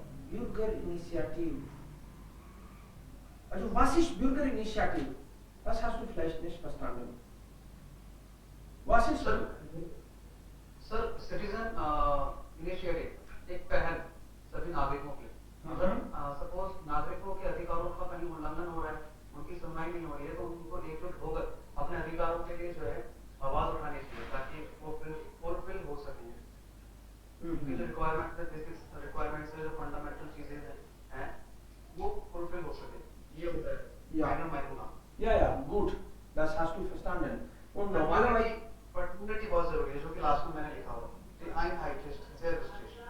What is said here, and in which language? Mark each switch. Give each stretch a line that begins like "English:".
German: Bürgerinitiative. Also was ist Bürgerinitiative? Das hast du vielleicht nicht verstanden. Was ist
Hindi: sir citizen initiative एक पहल सभी नागरिकों की अगर सपोज नागरिकों के अधिकारों का कहीं उल्लंघन हो रहा है उनकी सुनवाई नहीं हो रही है तो उनको एकजुट होकर अपने अधिकारों के लिए जो है आवाज उठानी चाहिए ताकि वो फुलफिल हो सके उनकी जो रिक्वायरमेंट है बेसिक रिक्वायरमेंट्स है जो फंडामेंटल चीजें हैं वो फुलफिल हो सके ये होता है
German: Ja, gut, das hast du verstanden. Und normalerweise
Hindi: पर्टिकुलरिटी बहुत जरूरी है जो कि लास्ट में मैंने लिखा हुआ
German: die Einheit ist sehr wichtig.